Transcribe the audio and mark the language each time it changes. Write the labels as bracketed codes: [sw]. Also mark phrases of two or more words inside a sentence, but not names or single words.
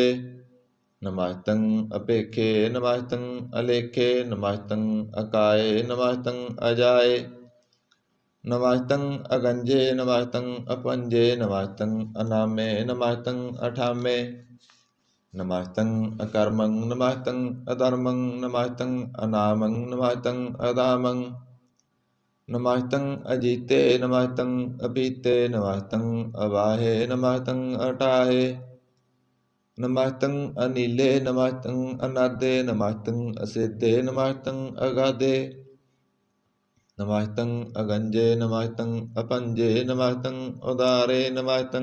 [bra] ਨਮਸਤੰ ਅਪੇਖੇ ਨਮਸਤੰ ਅਲੇਖੇ, ਨਮਸਤੰ ਅਕਾਏ ਨਮਸਤੰ ਅਜਾਏ। ਨਮਸਤੰ ਅਗੰਜੇ ਨਮਸਤੰ ਅਪੰਜੇ, ਨਮਸਤੰ ਅਨਾਮੇ ਨਮਸਤੰ ਅਠਾਮੇ। नमस्तं अकर्मं नमस्तं अधर्मं नमस्तं अनामं नमस्तं अदामं नमस्तं अजीते नमस्तं अपीते नमस्तं अवाहे नमस्तं अटाहे नमस्तं अनीले नमस्तं अनादे नमस्तं असिद्धे नमस्तं अगाधे नमस्तं अगंजे नमस्तं अपंजे नमस्तं उदारे नमस्तं